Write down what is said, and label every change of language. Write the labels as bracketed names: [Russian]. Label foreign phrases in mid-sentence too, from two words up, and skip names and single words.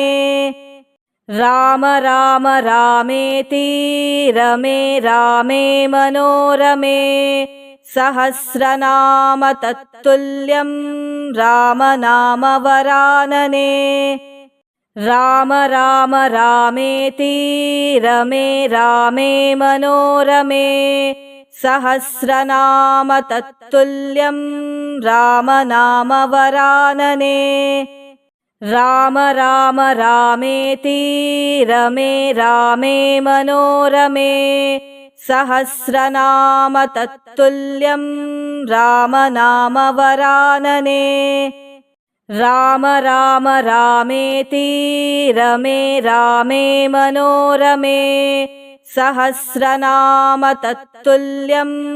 [Sanskrit] ರಾಮ ರಾಮ ರಾಮೇತಿ ರಮೇ ರಾಮೇ ಮನೋರಮೇ ಸಹಸ್ರನಾಮ ತತ್ತುಲ್ಯಂ ರಾಮನಾಮ ವರಾನನೆ. ರಾಮ ರಾಮ ರಾಮೇತಿ ರಮೇ ರಾಮೇ ಮನೋರಮೇ ಸಹಸ್ರನಾಮ ತತ್ತುಲ್ಯಂ ರಾಮನಾಮ ವರಾನನೆ. राम राम रामेति रमे रामे मनोरमे सहस्रनाम तत्तुल्यं रामनामवरानने राम राम रामेति रमे रामे मनोरमे सहस्रनाम तत्तुल्यं